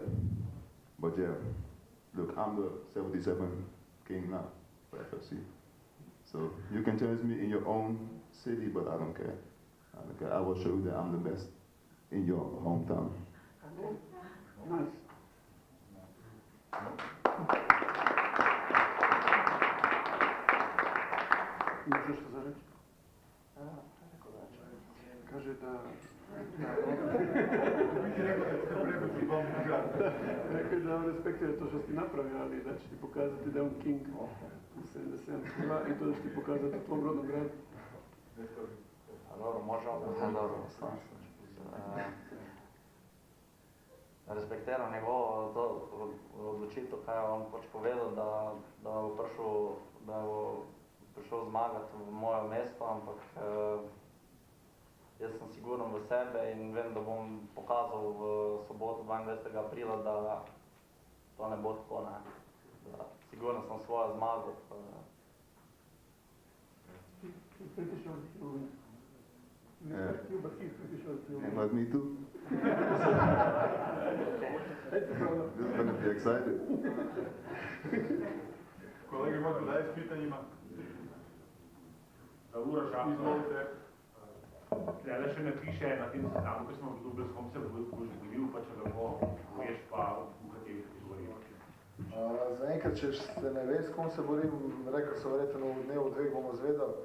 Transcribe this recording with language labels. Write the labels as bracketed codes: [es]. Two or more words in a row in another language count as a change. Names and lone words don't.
[en] But yeah, look, I'm the 77 king now for FFC. So you can challenge me in your own city, but I don't care. I will show you that I'm the best in your hometown. Nice. [hr] Imaš nešto za reći? Kaže da... Rekao da on respektira to što si napravio, ali da će ti pokazati da je on king u 77 kila i to da će ti pokazati u tvom rodnom gradu. [sl] Dobro, možemo dobro, respektiram njegovo odločitev, kaj je on pač povedal, da bo prišel zmagati v moje mesto, ampak jaz sem siguren v sebe in vem, da bom pokazal v soboto 22. aprila, da to ne bo tako, ne. Siguren sem svojo zmago. [en] Like me too. This is going to be excited. [hr] Kolege, možete dalje s pitanjima? Uroš, Izvolite. [sl] da še ne piše na tem seznamu, ko smo obdobili, s kom se bo zgodil, pa če lahko veš pa v kateri kategoriji. Zaenkrat, če se ne ve, s kom se borim, rekel so verjetno v dnevu dveh bomo zvedali.